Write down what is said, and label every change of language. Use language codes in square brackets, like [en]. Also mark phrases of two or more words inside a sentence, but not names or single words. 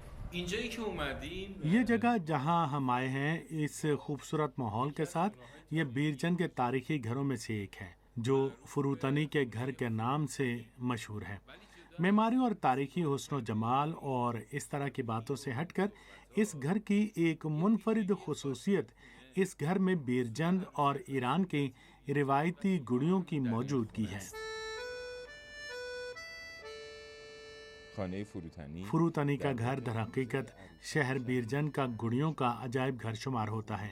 [fa] اینجایی که اومدیم [ur] یہ جگہ جہاں ہم آئے ہیں اس خوبصورت ماحول کے ساتھ، یہ بیرجن کے تاریخی گھروں میں سے ایک ہے جو فروتنی کے گھر کے نام سے مشہور ہے۔ معماری اور تاریخی حسن و جمال اور اس طرح کی باتوں سے ہٹ کر اس گھر کی ایک منفرد خصوصیت اس گھر میں بیرجند اور ایران کی روایتی گڑیوں کی موجودگی ہے۔ خانه فروتنی فروتنی کا گھر در حقیقت شہر بیرجند کا گڑیوں کا عجائب گھر شمار ہوتا ہے۔